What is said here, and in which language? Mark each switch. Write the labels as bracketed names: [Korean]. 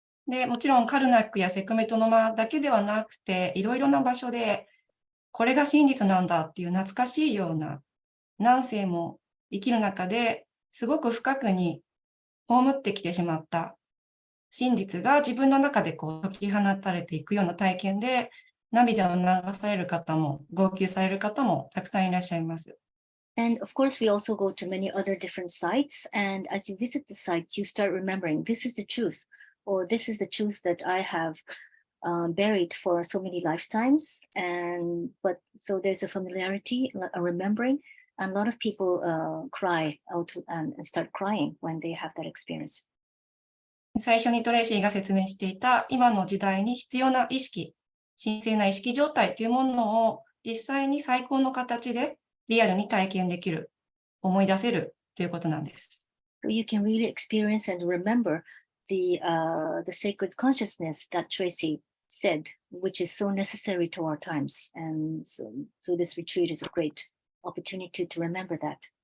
[Japanese] で、もちろんカルナックやセクメトの間だけではなくて、いろいろな場所で、これが真実なんだっていう懐かしいような、何世も生きる中ですごく深くに葬ってきてしまった真実が自分の中でこう解き放たれていくような体験で、涙を流される方も、号泣される方もたくさんいらっしゃいます。 [English] And of course, we also go to many other different sites. And as you visit the sites, you start remembering this is the truth, or this is the truth that I have buried for so many lifetimes. But so there's a familiarity, a remembering, and a lot of people cry out and start crying when they have that experience. [Japanese] 最初にトレイシーが説明していた今の時代に必要な意識、神聖な意識状態というものを実際に最高の形でリアルに体験できる、思い出せるということなんです。 [English] So you can really experience and remember the sacred consciousness that Tracy said, which is so necessary to our times. And so this retreat is a great opportunity to remember that.